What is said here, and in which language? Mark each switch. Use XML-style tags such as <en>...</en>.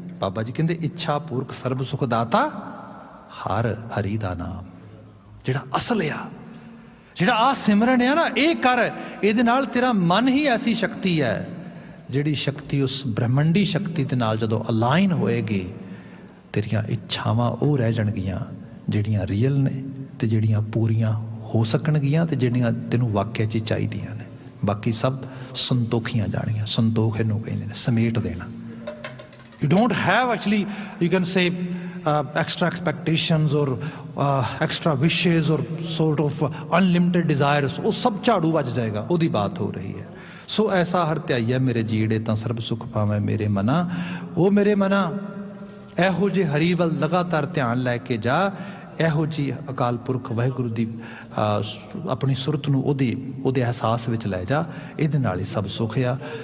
<pa>ਬਾਬਾ ਜੀ ਕਹਿੰਦੇ ਇੱਛਾ ਪੂਰਕ ਸਰਬ ਸੁਖ ਦਾਤਾ ਹਰ ਹਰੀ ਦਾ ਨਾਮ, ਜਿਹੜਾ ਅਸਲ ਆ, ਜਿਹੜਾ ਆ ਸਿਮਰਨ ਆ ਨਾ, ਇਹ ਕਰ, ਇਹਦੇ ਨਾਲ ਤੇਰਾ ਮਨ ਹੀ ਐਸੀ ਸ਼ਕਤੀ ਹੈ, ਜਿਹੜੀ ਸ਼ਕਤੀ ਉਸ ਬ੍ਰਹਮੰਡੀ ਸ਼ਕਤੀ ਦੇ ਨਾਲ ਜਦੋਂ ਅਲਾਈਨ ਹੋਏਗੀ, ਤੇਰੀਆਂ ਇੱਛਾਵਾਂ ਉਹ ਰਹਿ ਜਾਣਗੀਆਂ ਜਿਹੜੀਆਂ ਰੀਅਲ ਨੇ ਤੇ ਜਿਹੜੀਆਂ ਪੂਰੀਆਂ ਹੋ ਸਕਣਗੀਆਂ ਤੇ ਜਿਹੜੀਆਂ ਤੈਨੂੰ ਵਾਕਿਆ 'ਚ ਚਾਹੀਦੀਆਂ ਨੇ। ਬਾਕੀ ਸਭ ਸੰਤੋਖੀਆਂ ਜਾਣੀਆਂ। ਸੰਤੋਖ ਇਹਨੂੰ ਕਹਿੰਦੇ ਨੇ, ਸਮੇਟ ਦੇਣਾ।</pa> <en>You don't have actually, you can say, extra expectations or extra wishes or sort of unlimited desires.</en> <pa>ਉਹ ਸਭ ਝਾੜੂ ਵੱਜ ਜਾਏਗਾ, ਉਹਦੀ ਬਾਤ ਹੋ ਰਹੀ ਹੈ। ਸੋ ਐਸਾ ਹਰ ਧਿਆਈਆ ਮੇਰੇ ਜੀੜੇ ਤਾਂ ਸਰਬ ਸੁਖ ਪਾਵੇਂ ਮੇਰੇ ਮਨਾ। ਉਹ ਮੇਰੇ ਮਨਾ ਇਹੋ ਜਿਹੇ ਹਰੀ ਵੱਲ ਲਗਾਤਾਰ ਧਿਆਨ ਲੈ ਕੇ ਜਾ, ਇਹੋ ਜਿਹੀ ਅਕਾਲ ਪੁਰਖ ਵਾਹਿਗੁਰੂ ਦੀ ਆਪਣੀ ਸੁਰਤ ਨੂੰ ਉਹਦੇ ਅਹਿਸਾਸ ਵਿੱਚ ਲੈ ਜਾ, ਇਹਦੇ ਨਾਲ ਹੀ ਸਭ ਸੁਖ ਆ।</pa>